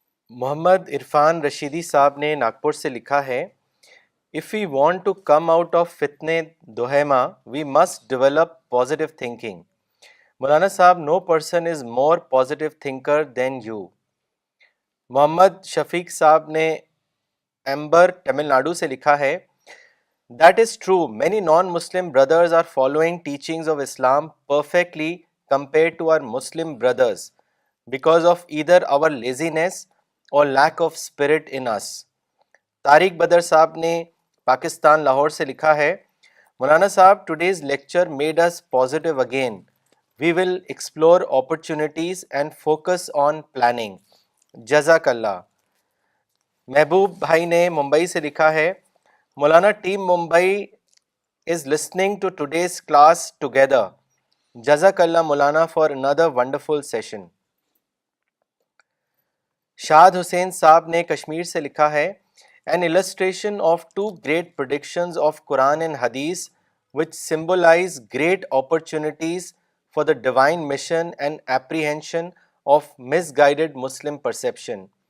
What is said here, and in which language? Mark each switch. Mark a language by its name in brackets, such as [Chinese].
[Urdu] محمد عرفان رشیدی صاحب نے ناگپور سے لکھا ہے، [English] If we want to come out of fitne dohema, we must develop positive thinking. مولانا صاحب, no person is more positive thinker than you. Muhammad Shafiq صاحب نے ایمبر تمل ناڈو سے لکھا ہے, That is true. Many non-Muslim brothers are following teachings of Islam perfectly compared to our Muslim brothers because of either our laziness or lack of spirit in us. [Urdu] Tariq بدر صاحب نے پاکستان لاہور سے لکھا ہے, مولانا صاحب, [English] today's lecture made us positive again. We will explore opportunities and focus on planning. [Urdu] جزاک اللہ. محبوب بھائی نے ممبئی سے لکھا ہے, مولانا team Mumbai [English] is listening to today's class together. جزاک اللہ مولانا for another wonderful session. [Urdu] شاد حسین صاحب نے کشمیر سے لکھا ہے, [English] an illustration of two great predictions of Quran and Hadith which symbolize great opportunities for the divine mission and apprehension of misguided Muslim perception.